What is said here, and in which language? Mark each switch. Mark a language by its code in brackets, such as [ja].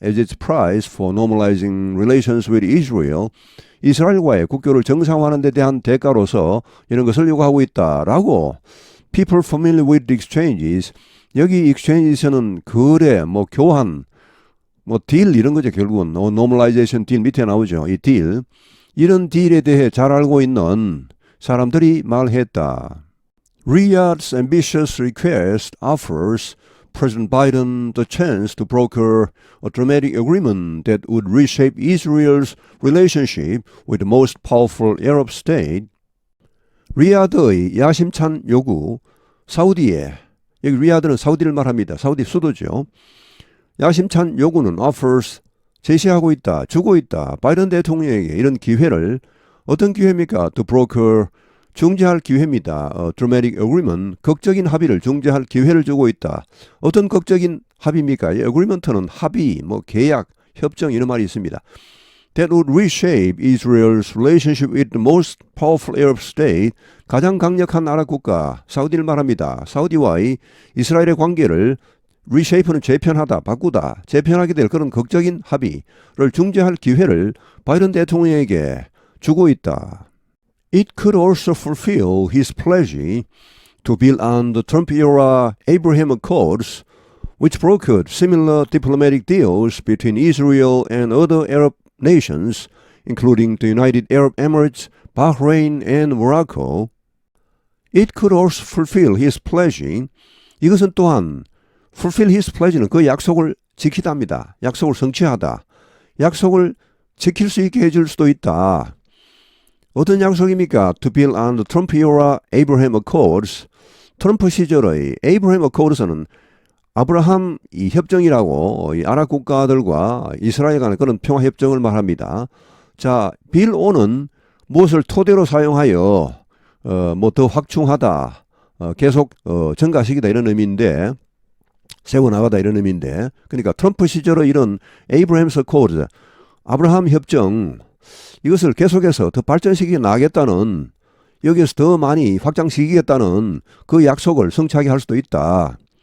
[en] as its price for normalizing relations with Israel, [ko] 이스라엘과의 국교를 정상화하는 데 대한 대가로서 이런 것을 요구하고 있다라고 [en] people familiar with the exchanges, [ko] 여기 exchanges는 거래, 교환, 딜 이런 거죠. 결국은 normalization 딜 밑에 나오죠. 이 딜, 이런 딜에 대해 잘 알고 있는 사람들이 말했다. [en] Riyadh's ambitious request offers President Biden the chance to broker a dramatic agreement that would reshape Israel's relationship with the most powerful Arab state. [ko] 리야드의 야심찬 요구, 사우디에, 여기 리야드는 사우디를 말합니다. 사우디 수도죠. 야심찬 요구는 offers, 제시하고 있다, 주고 있다. 바이든 대통령에게 이런 기회를, 어떤 기회입니까? To broker, 중재할 기회입니다. dramatic agreement, 극적인 합의를 중재할 기회를 주고 있다. 어떤 극적인 합의입니까? agreement는 합의, 계약, 협정 이런 말이 있습니다. [en] That would reshape Israel's relationship with the most powerful Arab state, [ko] 가장 강력한 아랍 국가, 사우디를 말합니다. 사우디와의 이스라엘의 관계를 reshape는 재편하다, 바꾸다, 재편하게 될 그런 극적인 합의를 중재할 기회를 바이든 대통령에게 주고 있다. [en] It could also fulfill his pledge to build on the Trump-era Abraham Accords, which brokered similar diplomatic deals between Israel and other Arab nations, including the United Arab Emirates, Bahrain, and Morocco. It could also fulfill his pledge. [ko] 이것은 또한 fulfill his pledge는 그 약속을 지키답니다. 약속을 성취하다. 약속을 지킬 수 있게 해줄 수도 있다. 어떤 약속입니까? [en] To build on the Trump-era Abraham Accords. [ko] 트럼프 시절의 Abraham Accords는 아브라함 이 협정이라고 이 아랍 국가들과 이스라엘 간의 그런 평화 협정을 말합니다. 자, build on은 무엇을 토대로 사용하여 뭐 더 확충하다, 계속 증가시키다 이런 의미인데, 세워나가다 이런 의미인데, 그러니까 트럼프 시절의 이런 Abraham's Accords, 아브라함 협정, 이것을 계속해서 더 발전시켜 나가겠다는, 여기에서 더 많이 확장시키겠다는 그 약속을 성취하게 할 수도 있다.